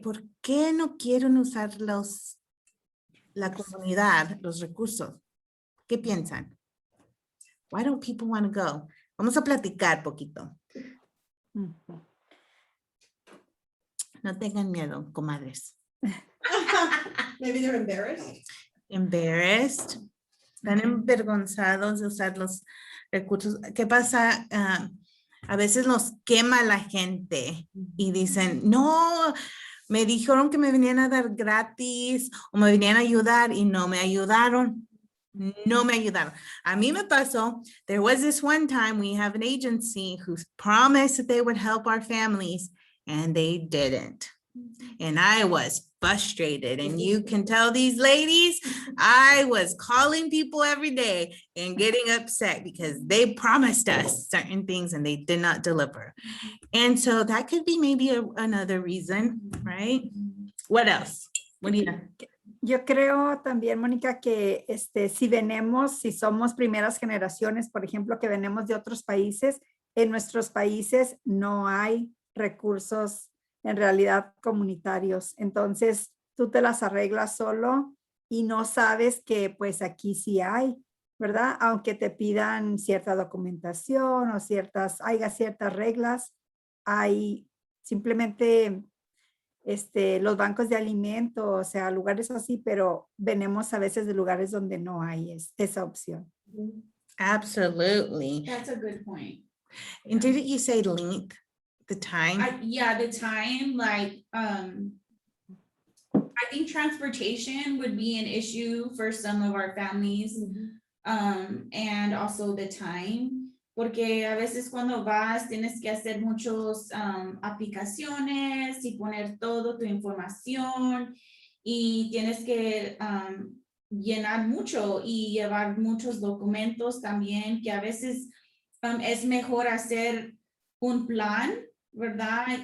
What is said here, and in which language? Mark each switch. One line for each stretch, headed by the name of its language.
Spanish: ¿Por qué no quieren usar la comunidad, los recursos? ¿Qué piensan?
English: Why don't people want to go?
Spanish: Vamos a platicar poquito. No tengan miedo, comadres.
English: maybe they're embarrassed. Embarrassed.
Spanish: Están envergonzados de usar los recursos. ¿Qué pasa? A veces nos quema la gente y dicen, no, me dijeron que me venían a dar gratis o me venían a ayudar y no me ayudaron. No me ayudaron. A mí me pasó,
English: there was this one time we have an agency who promised that they would help our families and they didn't. And I was frustrated, and you can tell these ladies, I was calling people every day and getting upset because they promised us certain things and they did not deliver. And so that could be maybe another reason, right? What else? What do you know?
Spanish: Yo creo también, Mónica, que si somos primeras generaciones, por ejemplo, que venimos de otros países, en nuestros países no hay recursos en realidad comunitarios. Entonces, tú te las arreglas solo y no sabes que pues aquí sí hay, ¿verdad? Aunque te pidan cierta documentación o haya ciertas reglas, hay simplemente los bancos de alimentos, o sea, lugares así, pero venimos a veces de lugares donde no hay esa opción.
English: Absolutely. That's a good point. And didn't you say length, the time? Yeah, the time, like, I think transportation would be an issue for some of our families. And also the time,
Spanish: porque a veces cuando vas tienes que hacer muchos aplicaciones y poner todo tu información y tienes que llenar mucho y llevar muchos documentos también, que a veces es mejor hacer un plan, ¿verdad?